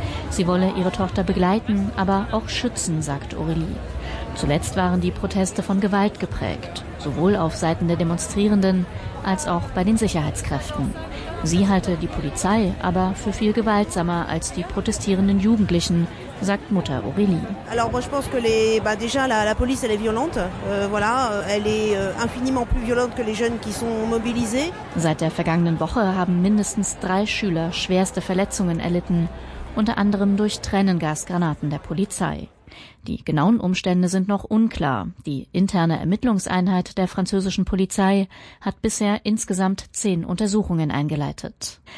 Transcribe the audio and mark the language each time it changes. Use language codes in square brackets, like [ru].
[de] Sie wolle ihre Tochter begleiten, aber auch schützen, sagt Aurélie. Zuletzt waren die Proteste von Gewalt geprägt, sowohl auf Seiten der Demonstrierenden als auch bei den Sicherheitskräften. Sie halte die Polizei aber für viel gewaltsamer als die protestierenden Jugendlichen, sagt Mutter Aurélie. [fr] Alors moi je pense que la police elle est violente. Elle est infiniment plus violente que les jeunes qui sont mobilisés. [de] Seit der vergangenen Woche haben mindestens 3 Schüler schwerste Verletzungen erlitten, unter anderem durch Tränengasgranaten der Polizei. Die genauen Umstände sind noch unklar. Die interne Ermittlungseinheit der französischen Polizei hat bisher insgesamt 10 Untersuchungen eingeleitet.